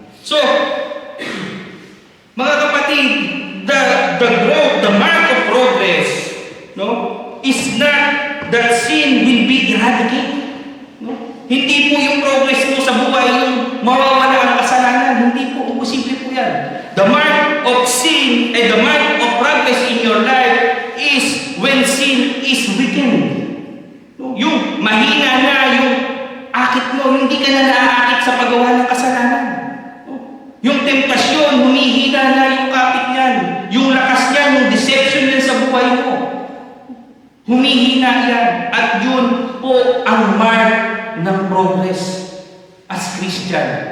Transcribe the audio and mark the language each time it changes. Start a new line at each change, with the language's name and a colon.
English: So,
Filipino: mga kapatid,
English: the growth, the mark of progress, no, is not that sin will be eradicated. No?
Filipino: Hindi po yung progress mo sa buhay yung mawawala ang kasalanan. Hindi po, imposible po yan.
English: The mark of sin and the mark of progress in your life is when sin is weakened. No?
Filipino: Yung mahina na yung akit mo, hindi ka na naaakit sa paggawa ng kasalanan. Yung temptasyon, humihina na yung kapit niyan. Yung lakas niyan, yung deception niyan sa buhay mo. Humihina yan. At yun po ang mark ng progress as Christian.